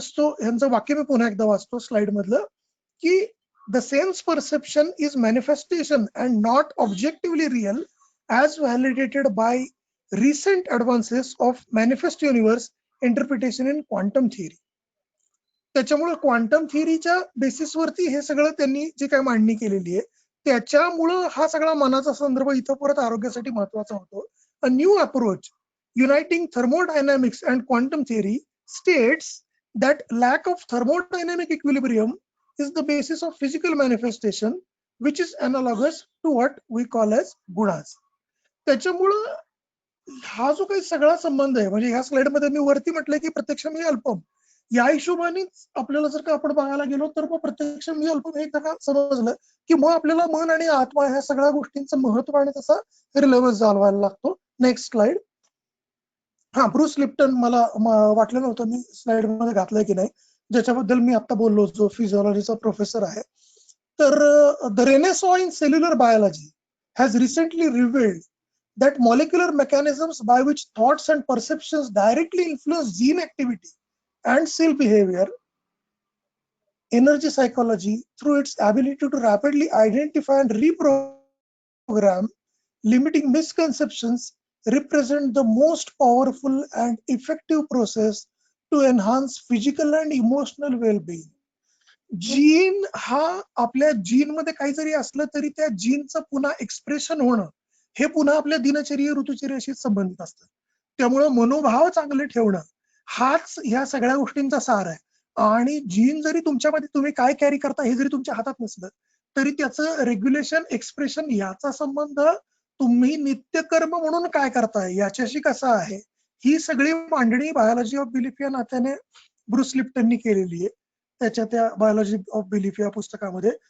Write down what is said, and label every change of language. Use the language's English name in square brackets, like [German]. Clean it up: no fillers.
[Marathi] So यांचं वाक्य मी पुन्हा एकदा वाचतो स्लाइड मधलं की [English] The sense perception is manifestation and not objectively real as validated by recent advances of manifest universe interpretation in quantum theory. [Marathi] त्याच्यामुळे क्वांटम थिअरीच्या बेसिसवरती हे सगळं त्यांनी जे काही मांडणी केलेली आहे, त्याच्यामुळं हा सगळा मनाचा संदर्भ इथं परत आरोग्यासाठी महत्वाचा होतो. [English] A new approach uniting thermodynamics and quantum theory states that lack of thermodynamic equilibrium is the basis of physical manifestation which is analogous to what we call as gunas. [Marathi] त्याच्यामुळं हा जो काही सगळा संबंध आहे, म्हणजे ह्या स्लाइड मध्ये मी वरती म्हटलंय की प्रत्यक्ष मी अल्पम, या हिशोबानेच आपल्याला जर का आपण बघायला गेलो तर मग प्रत्यक्ष मी अल्पम हे जर समजलं की मग आपल्याला मन आणि आत्मा ह्या सगळ्या गोष्टींचं महत्व आणि तसा रिलेव्हन्स जाणवायला लागतो. Next slide. ब्रुस लिप्टन मला वाटलं नव्हतं मी स्लाइड मध्ये घातलंय की नाही, ज्याच्याबद्दल मी आता बोललो, जो फिजिओलॉजीचा प्रोफेसर आहे. [English] तर the renaissance in cellular biology has recently revealed that molecular mechanisms by which thoughts and perceptions directly influence gene activity and cell behavior, energy psychology through its ability to rapidly identify and reprogram limiting misconceptions, represent the most powerful and effective process to enhance physical and emotional well-being. [Marathi] Gene हा आपल्या gene मध्ये काही जरी असलं तरी त्या जीनचं पुन्हा expression होणं हे पुन्हा आपल्या दिनचर्या ऋतुचर्याशी संबंधित असतं. त्यामुळं मनोभाव चांगले ठेवणं हाच ह्या सगळ्या गोष्टींचा सार आहे. आणि जीन जरी तुमच्यामध्ये तुम्ही काय कॅरी करता हे जरी तुमच्या हातात नसलं तरी त्याचं रेग्युलेशन एक्सप्रेशन याचा संबंध तुम्ही नित्यकर्म म्हणून काय करताय याच्याशी कसा आहे ही सगळी मांडणी बायोलॉजी ऑफ बिलीफ या नात्याने ब्रुस लिप्टननी केलेली आहे त्याच्या त्या बायोलॉजी ऑफ बिलीफ या पुस्तकामध्ये.